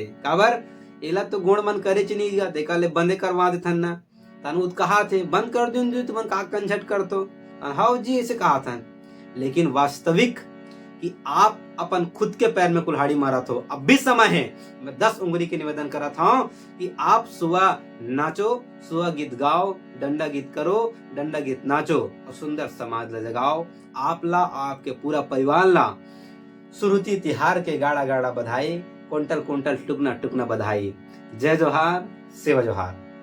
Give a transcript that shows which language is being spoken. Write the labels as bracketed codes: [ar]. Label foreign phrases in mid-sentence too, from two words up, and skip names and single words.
[hne] काबर एला तो गुण मन करे च नहीं गा, देखा ले बंदे करवा देथन ना, तनु कहा थे बंद कर दूं तो मन का कंझट कर तो हाउ जी ऐसे कहा था। लेकिन वास्तविक कि आप अपन खुद के पैर में कुल्हाड़ी मारा हो, अब भी समय है। मैं 10 उंगली के निवेदन करा था कि आप सुबह नाचो, सुबह गीत गाओ, डंडा गीत करो, डंडा गीत नाचो और सुंदर समाज ला जगाओ। आप ला आपके पूरा परिवार ला सुरुचि तिहार के गाड़ा गाड़ा बधाई, कुंटल कुंटल टुकना टुकना बधाई। जय जोहार, सेवा जोहार।